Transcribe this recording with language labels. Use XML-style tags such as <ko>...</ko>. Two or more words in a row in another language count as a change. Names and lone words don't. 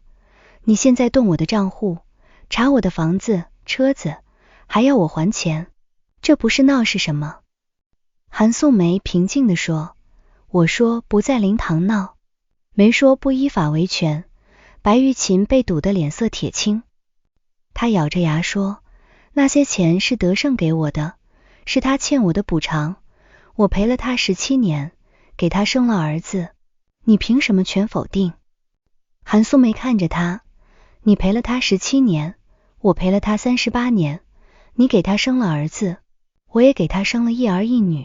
<zh>你現在動我的賬戶，查我的房子、車子，還要我還錢，這不是鬧是什麼？韓素梅平靜地說，我說不在靈堂鬧，沒說不依法維權。白玉琴被堵得臉色鐵青，她咬着牙說，那些錢是德勝給我的，是他欠我的補償，我陪了他17年，給他生了兒子，你憑什麼全否定？韓素梅看着他，你陪了他17年，我陪了他38年，你給他生了兒子，我也給他生了一兒一女。</zh>